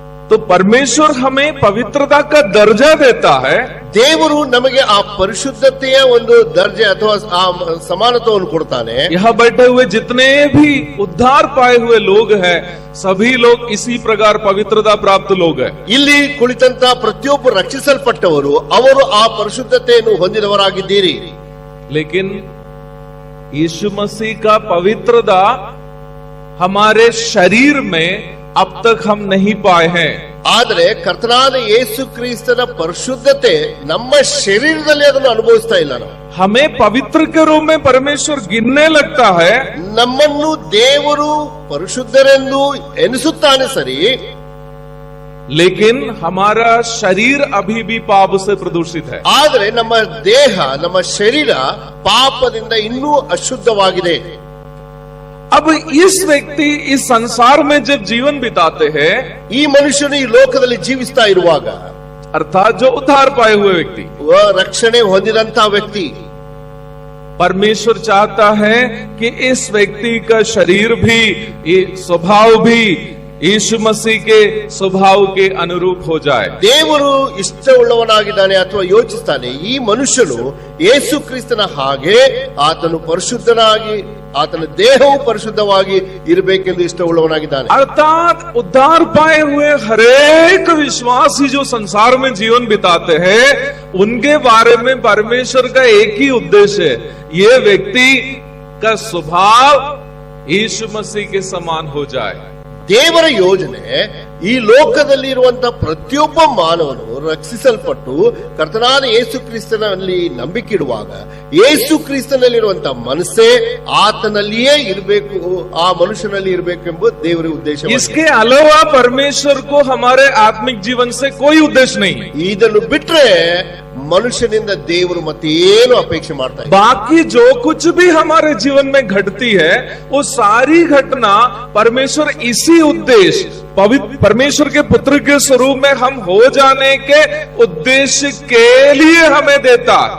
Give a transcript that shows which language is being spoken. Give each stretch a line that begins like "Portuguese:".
Hindi: तो परमेश्वर हमें पवित्रता का दर्जा देता है.
Kannada: ದೇವರು ನಮಗೆ ಆ ಪರಿಶುದ್ಧತೆಯ ಒಂದು ದರ್ಜೆ ಅಥವಾ ಆ ಸಮಾನತೆಯನ್ನು ಕೊಡ್ತಾನೆ.
Hindi: यहाँ बैठे हुए जितने भी उद्धार पाए हुए लोग हैं, सभी लोग इसी प्रकार पवित्रता प्राप्त लोग हैं.
Kannada: ಇಲ್ಲಿ ಕುಳಿತಂತ ಪ್ರತಿಯೊಬ್ಬ ರಕ್ಷಿಸಲ್ಪಟ್ಟವರು ಅವರು ಆ ಪರಿಶುದ್ಧತೆಯನ್ನು ಹೊಂದಿದವರಾಗಿದ್ದೀರಿ.
Hindi: लेकिन यीशु मसीह का पवित्रता हमारे शरीर में अब तक हम नहीं पाए हैं.
Kannada: ಆದರೆ ಕರ್ತನಾದ ಯೇಸು ಕ್ರಿಸ್ತನ ಪರಿಶುದ್ಧತೆ ನಮ್ಮ ಶರೀರದಲ್ಲಿ ಅದನ್ನು ಅನುಭವಿಸ್ತಾ ಇಲ್ಲ. ನಾವು
Hindi: हमें पवित्र के रूप में परमेश्वर गिनने लगता है.
Kannada: ನಮ್ಮನ್ನು ದೇವರು ಪರಿಶುದ್ಧರೆಂದು ಎನಿಸುತ್ತಾನೆ ಸರಿ,
Hindi: लेकिन हमारा शरीर अभी भी पाप से प्रदूषित है.
Kannada: ಆದರೆ ನಮ್ಮ ದೇಹ ನಮ್ಮ ಶರೀರ ಪಾಪದಿಂದ ಇನ್ನೂ ಅಶುದ್ಧವಾಗಿದೆ.
Hindi: अब इस व्यक्ति इस संसार में जब जीवन बिताते हैं,
Kannada: ಈ ಮನುಷ್ಯನು ಈ ಲೋಕದಲ್ಲಿ ಜೀವಿಸ್ತಾ ಇರುವಾಗ
Hindi: अर्थात जो उद्धार पाए हुए व्यक्ति,
Kannada: ರಕ್ಷಣೆ ಹೊಂದಿದಂತಹ ವ್ಯಕ್ತಿ,
Hindi: परमेश्वर चाहता है कि इस व्यक्ति का शरीर भी, ये स्वभाव भी यीशु मसीह के स्वभाव के अनुरूप हो जाए.
Kannada: ದೇವರು ಇಷ್ಟವುಳ್ಳವನಾಗಿದ್ದಾನೆ ಅಥವಾ ಯೋಚಿಸ್ತಾನೆ ಈ ಮನುಷ್ಯನು ಯೇಸು ಕ್ರಿಸ್ತನ ಹಾಗೆ ಆತನು ಪರಿಶುದ್ಧನಾಗಿ ಆತನ ದೇಹವು ಪರಿಶುದ್ಧವಾಗಿ ಇರಬೇಕೆಂದು ಇಷ್ಟವುಳ್ಳವನಾಗಿದ್ದಾನೆ.
Hindi: अर्थात उद्धार पाए हुए हरेक विश्वासी जो संसार में जीवन बिताते हैं, उनके बारे में परमेश्वर का एक ही उद्देश्य है, ये व्यक्ति का स्वभाव यीशु मसीह के समान हो जाए.
Kannada: ದೇವರ ಯೋಜನೆ ಈ ಲೋಕದಲ್ಲಿ ಇರುವಂತಹ ಪ್ರತಿಯೊಬ್ಬ ಮಾನವನು ರಕ್ಷಿಸಲ್ಪಟ್ಟು ಕರ್ತನಾದ ಯೇಸು ಕ್ರಿಸ್ತನಲ್ಲಿ ನಂಬಿಕಿಡುವಾಗ ಯೇಸು ಕ್ರಿಸ್ತನಲ್ಲಿರುವಂತಹ ಮನಸ್ಸೇ ಆತನಲ್ಲಿಯೇ ಇರಬೇಕು, ಆ ಮನುಷ್ಯನಲ್ಲಿ ಇರಬೇಕೆಂಬ ದೇವರ ಉದ್ದೇಶ.
Hindi: इसके अलावा परमेश्वर को हमारे आत्मिक जीवन से कोई उद्देश्य नहीं.
Kannada: ಇದನ್ನು ಬಿಟ್ರೆ ಮನುಷ್ಯನಿಂದ ದೇವರು ಮತ್ತೇನು ಅಪೇಕ್ಷೆ ಮಾಡ್ತಾ ಇದ್ದಾರೆ.
Hindi: बाकी जो कुछ भी हमारे जीवन में घटती है, वो सारी घटना परमेश्वर इसी उद्देश्य, परमेश्वर के पुत्र के स्वरूप में हम हो जाने के उद्देश्य के लिए हमें देता.